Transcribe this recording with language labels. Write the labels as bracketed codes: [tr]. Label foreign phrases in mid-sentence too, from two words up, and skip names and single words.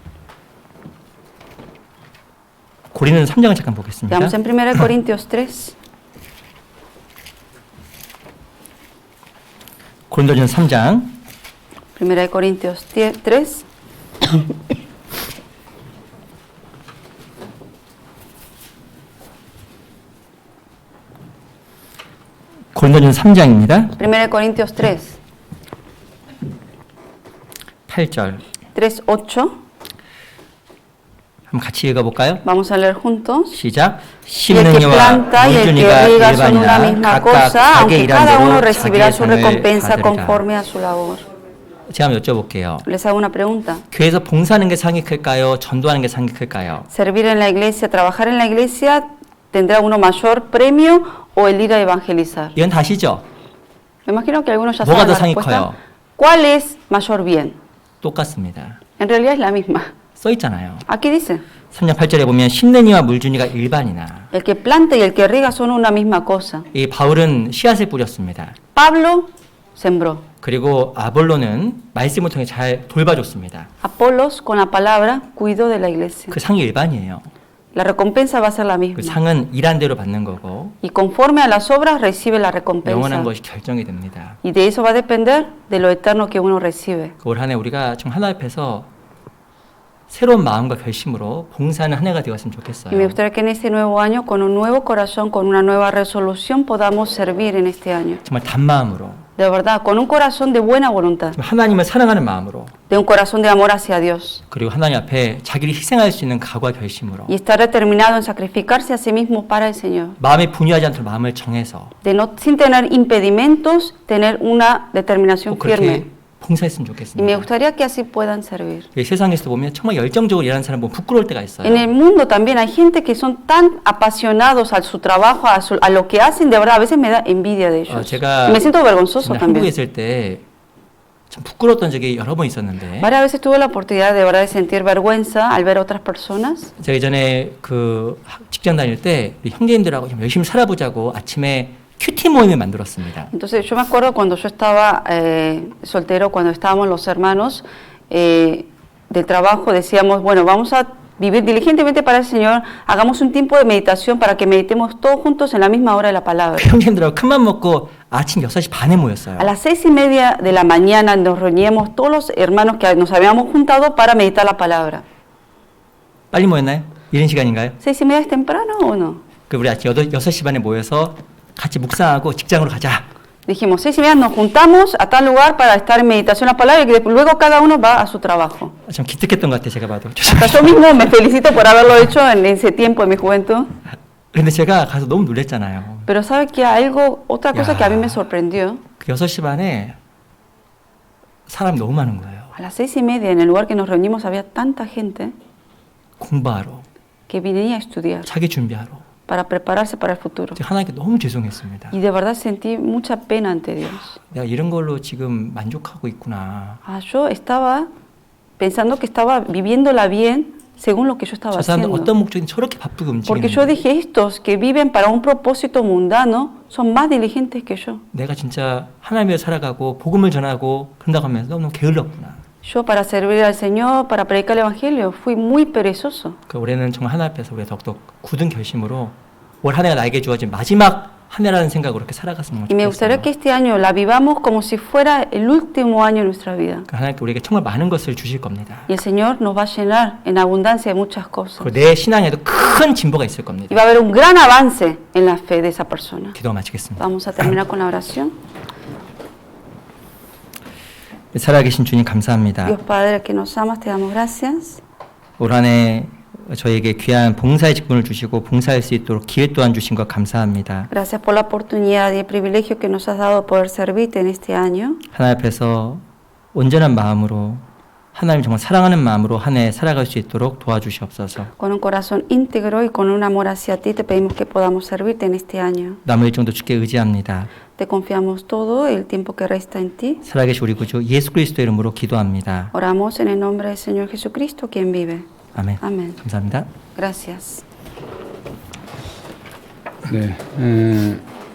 [ko] 고린도는 3장을 잠깐 보겠습니다. [es] Veamos en 1 Corintios 3. [ko] 고린도전서 3장 [es] 1 Corintios 3. [ko] 고린도전서 3장입니다. [es] 1 Corintios 3. [ko] 8절 [es] 3:8. [ko] 한번 같이 읽어볼까요? [es] Vamos a leer juntos. [ko] 시작. [es] Y el [ko] 심는 [es] que [ko] 이와 [es] planta y el que [ko] 물주니가 [es] riega son una [ko] 일반이나 [es] misma [ko] 각각 [es] cosa, [ko] 자기 [es] aunque [ko] 일한 [es] cada uno [ko] 대로 [es] recibirá [ko] 자기의 [es] su [ko] 상을 [es] recompensa [ko] 받으리라. [es] conforme a su labor. [ko] 제가 한번 여쭤볼게요. [es] Les hago una pregunta. [ko] 교회에서 봉사하는 게 상이 클까요? 전도하는 게 상이 클까요? [es] ¿Servir en la iglesia, trabajar en la iglesia, tendrá uno mayor premio o el ir a evangelizar? [ko] 이건 다시죠? [es] Me imagino que algunos ya [ko] 뭐가 [es] saben [ko] 더 [es] la [ko] 상이 [es] respuesta. [ko] 커요? [es] ¿Cuál es mayor bien? [ko] 똑같습니다. [es] En realidad es la misma. [ko] 써 있잖아요. [es] Aquí dice, [ko] 3장 8절에 보면 심는 이와 물주니가 일반이나. [es] el que planta y el que riega son una misma cosa. [ko] 이 바울은 씨앗을 뿌렸습니다. [es] Pablo sembró. [ko] 그리고 아볼로는 말씀을 통해 잘 돌봐줬습니다. [es] Apolos con la palabra cuidó de la iglesia. [ko] 그 상이 일반이에요. [es] La recompensa va a ser la [ko] 그 [es] misma. [ko] 상은 일한 대로 받는 거고 [es] Y conforme a las obras recibe la recompensa. [ko] 영원한 것이 결정이 됩니다. [es] Y de eso va a depender de lo eterno que uno recibe. [ko] 올 한 해 우리가 좀 하나 앞에서 새로운 마음과 결심으로 봉사하는 한 해가 되었으면 [es] Y me [ko] 좋겠어요. [es] gustaría que en este nuevo año, con un nuevo corazón, con una nueva resolución, podamos servir en este año. [ko] 정말 단마음으로 [es] De verdad, con un corazón de buena voluntad, [ko] 정말 하나님을 사랑하는 마음으로 [es] de un corazón de amor hacia Dios. [ko] 그리고 하나님 앞에 자기를 희생할 수 있는 각오와 결심으로 [es] Y estar determinado en sacrificarse a sí mismo para el Señor. [ko] 마음이 분유하지 않도록 마음을 정해서 [es] De no, sin tener impedimentos, tener una determinación [ko] 꼭 그렇게 [es] firme. [ko] 봉사했으면 [es] Y me [ko] 좋겠습니다. [es] gustaría que así puedan servir. [ko] 이 세상에서도 보면 정말 열정적으로 일하는 사람 보면 부끄러울 때가 있어요. [es] En el mundo también hay gente que son tan apasionados a su trabajo, a lo que hacen, de verdad, a veces me da envidia de ellos. [ko] 제가 [es] Y me siento vergonzoso [ko] 한국에 [es] también. [ko] 있을 때 참 부끄러웠던 적이 여러 번 있었는데 [es] Varias veces tuve la oportunidad de verdad de sentir vergüenza al ver a otras personas. [ko] 제가 예전에 그 직장 다닐 때 우리 형제님들하고 좀 열심히 살아보자고 아침에 큐티 모임을 만들었습니다. [es] Entonces yo me acuerdo cuando yo estaba soltero, cuando estábamos los hermanos del trabajo, decíamos, bueno, vamos a vivir diligentemente para el Señor, hagamos un tiempo de meditación para que meditemos todos juntos en la misma hora de la palabra. [ko] 그 형제님들하고 큰맘 먹고 아침 6시 반에 모였어요. [es] A las 6:30 de la mañana nos reuníamos todos los hermanos que nos habíamos juntado para meditar la palabra. [ko] 빨리 모였나요? 이런 시간인가요? [es] 6:30 es temprano o no? [ko] 그 우리 아침 6시 반에 모여서 같이 묵상하고 직장으로 가자. [es] Dijimos, 6:30 nos juntamos a tal lugar para estar en meditación la palabra y que luego cada uno va a su trabajo. [ko] 좀 기특했던 것 같아요. 제가 봐도. [es] Hasta yo mismo me felicito por haberlo hecho en ese tiempo de mi juventud. [ko] 근데 제가 가서 너무 놀랬잖아요. [es] Pero sabe que algo, otra cosa Ya. que a mí me sorprendió, [ko] 그 6시 반에 사람이 너무 많은 거예요. [es] a las 6:30 en el lugar que nos reunimos había tanta gente [ko] 공부하러, [es] que venía a estudiar [ko] 자기 준비하러. [es] para prepararse para el futuro. [ko] 제가 하나님께 너무 죄송했습니다. [es] Y de verdad sentí mucha pena ante Dios. [ko] 내가 이런 걸로 지금 만족하고 있구나. [es] Yo estaba pensando que estaba viviéndola bien según lo que yo estaba [ko] 저 사람들 [es] haciendo. [ko] 어떤 목적인 저렇게 바쁘게 [es] Porque yo [ko] 움직이는데 [es] dije, estos que viven para un propósito mundano son más diligentes que yo. [ko] 내가 진짜 하나님을 살아가고 복음을 전하고 그런다고 하면서 너무 게을렀구나. [es] Yo para servir al Señor, para predicar el Evangelio, fui muy perezoso. [ko] 그 올해는 정말 하나님 앞에서 우리가 더욱더 굳은 결심으로 올 한 해가 나에게 주어진 마지막 한 해라는 생각으로 이렇게 살아갔으면 [es] Y me gustaría [ko] 좋겠어요. [es] que este año la vivamos como si fuera el último año de nuestra vida. [ko] 그 하나님께 우리에게 정말 많은 것을 주실 겁니다. [es] Y el Señor nos va a llenar en abundancia de muchas cosas. [ko] 그리고 내 신앙에도 큰 진보가 있을 [es] Y [ko] 겁니다. [es] va a haber un gran avance en la fe de esa persona. [ko] 기도 마치겠습니다. [es] Vamos a terminar con la oración. [ko] 살아계신 주님 감사합니다. [es] Dios Padre que nos amas, te damos gracias. [ko] 올 한 해 저에게 귀한 봉사의 직분을 주시고 봉사할 수 있도록 기회 또한 주신 것 감사합니다. [es] Gracias por la oportunidad y el privilegio que nos has dado de poder servirte en este año. [ko] 하나님 앞에서 온전한 마음으로 하나님 정말 사랑하는 마음으로 한 해 살아갈 수 있도록 도와주시옵소서. [es] Con un corazón íntegro y con un amor hacia ti, te pedimos que podamos servirte en este año. [ko] 남은 일정도 주께 의지합니다. [es] Te confiamos todo el tiempo que resta en ti. [ko] 살아계신 우리 구주 예수 그리스도의 이름으로 기도합니다. [es] Oramos en el nombre del Señor Jesucristo, quien vive. [ko] 아멘. [es] Amén. [ko] 감사합니다. [es] Gracias. [ko] 네,